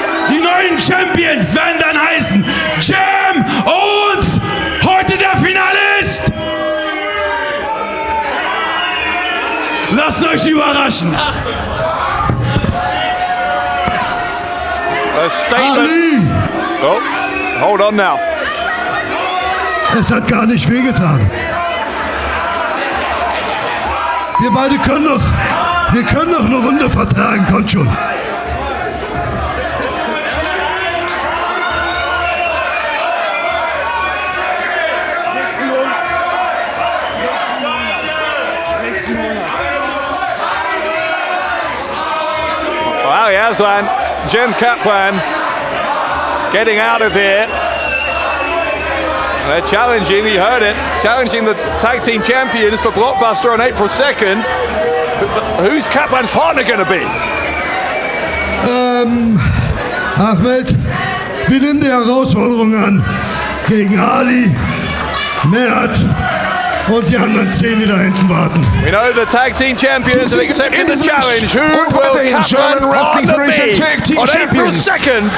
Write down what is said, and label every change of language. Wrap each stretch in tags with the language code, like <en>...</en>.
<de>Die neuen Champions werden dann heißen Jam und heute der Finalist. Lasst euch überraschen.</de> <en>A statement. Oh, hold on now.</en> <de>Es hat gar nicht wehgetan. Wir beide können noch eine Runde vertragen, kommt schon.</de> <en>Well, he has one. Jim Kaplan getting out of here. They're challenging, you heard it, challenging the tag team champions for Blockbuster on April 2nd. Who's Kaplan's partner going to be?</en> <de>Ahmed, wir nehmen die Herausforderung an. Gegen Ali, Mert und die anderen 10, die da hinten warten.</de> <en>We know the tag team champions have accepted the challenge. Who will Kaplan's partner be on April 2nd?</en>